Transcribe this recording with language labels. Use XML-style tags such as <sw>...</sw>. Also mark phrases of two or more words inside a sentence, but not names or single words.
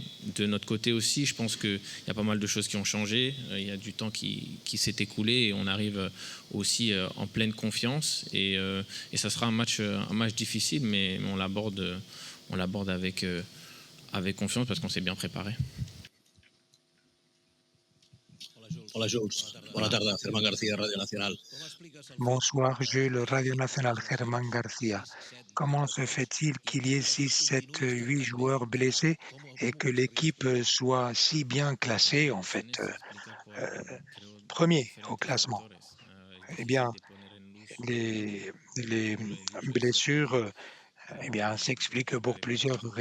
<fr>De notre côté aussi, je pense qu'il y a pas mal de choses qui ont changé. Il y a du temps qui s'est écoulé et on arrive aussi en pleine confiance. Et ça sera un match difficile, mais on l'aborde avec confiance parce qu'on s'est bien préparé.</fr> <ca>Hola, Jules. Bona tarda. Germán García, Radio Nacional.</ca> <fr>Bonsoir, Jules, Radio Nacional, Germán Garcia. Comment se fait-il qu'il y ait 6, 7, 8 joueurs blessés et que l'équipe soit si bien classée, en fait, premier au classement? Eh bien, les blessures, eh bien, s'expliquent pour plusieurs raisons.</fr>